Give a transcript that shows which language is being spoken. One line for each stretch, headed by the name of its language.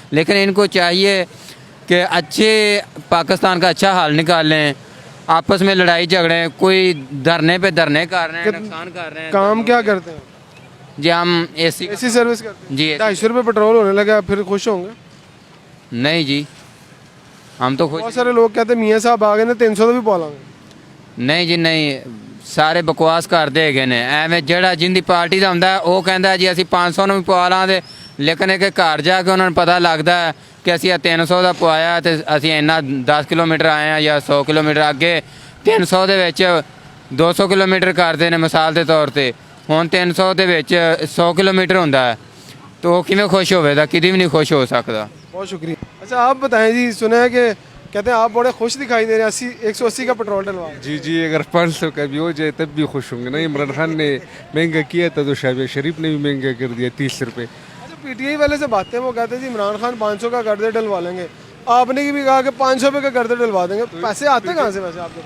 Hindi: लेकिन इनको चाहिए कि अच्छे पाकिस्तान का अच्छा हाल निकालें, आपस में लड़ाई झगड़े, कोई धरने पे धरने कर रहे हैं, नुकसान कर रहे हैं। काम क्या करते हैं? जी हम एसी सर्विस करते हैं। जी 250 रुपये पेट्रोल होने लगा, फिर खुश होंगे? नहीं जी, हम तो खुश बहुत सारे लोग कहते हैं मियाँ साहब आ गए ने 300 तो भी पालांगे। नहीं जी नहीं,
Punjabi: ਸਾਰੇ ਬਕਵਾਸ ਕਰਦੇ ਹੈਗੇ ਨੇ। ਐਵੇਂ ਜਿਹੜਾ ਜਿੰਦੀ ਪਾਰਟੀ ਦਾ ਹੁੰਦਾ ਉਹ ਕਹਿੰਦਾ ਜੀ ਅਸੀਂ 500 ਨੂੰ ਵੀ ਪਵਾ ਲਾਂਗੇ, ਲੇਕਿਨ ਇੱਕ ਘਰ ਜਾ ਕੇ ਉਹਨਾਂ ਨੂੰ ਪਤਾ ਲੱਗਦਾ ਹੈ ਕਿ ਅਸੀਂ 300 ਦਾ ਪਵਾਇਆ ਤੇ ਅਸੀਂ ਇੰਨਾ 10 ਕਿਲੋਮੀਟਰ ਆਏ ਆ ਜਾਂ 100 ਕਿਲੋਮੀਟਰ ਅੱਗੇ 300 ਦੇ ਵਿੱਚ 200 ਕਿਲੋਮੀਟਰ ਕਰਦੇ ਨੇ ਮਿਸਾਲ ਦੇ ਤੌਰ ਤੇ, ਹੁਣ 300 ਦੇ ਵਿੱਚ 100 ਕਿਲੋਮੀਟਰ ਹੁੰਦਾ ਹੈ, ਤਾਂ ਉਹ ਕਿਵੇਂ ਖੁਸ਼ ਹੋਵੇਗਾ? ਕਿਤੇ ਵੀ ਨਹੀਂ ਖੁਸ਼ ਹੋ ਸਕਦਾ।
Hindi: बहुत शुक्रिया। अच्छा आप बताएं जी, सुना है कि कहते हैं आप बड़े खुश दिखाई दे रहे हैं, 180 का पेट्रोल डलवा। जी अगर 500 का भी हो जाए तब भी खुश होंगे ना। इमरान खान ने महंगा किया था तो शहबाज शरीफ ने भी महंगा कर दिया 30 रुपये। अच्छा पीटीआई वाले से बातें, वो कहते हैं जी इमरान खान 500 का गर्दे डलवा लेंगे, आपने भी कहा कि 500 रुपये का गर्दे डलवा देंगे, पैसे आते कहाँ से वैसे आपके?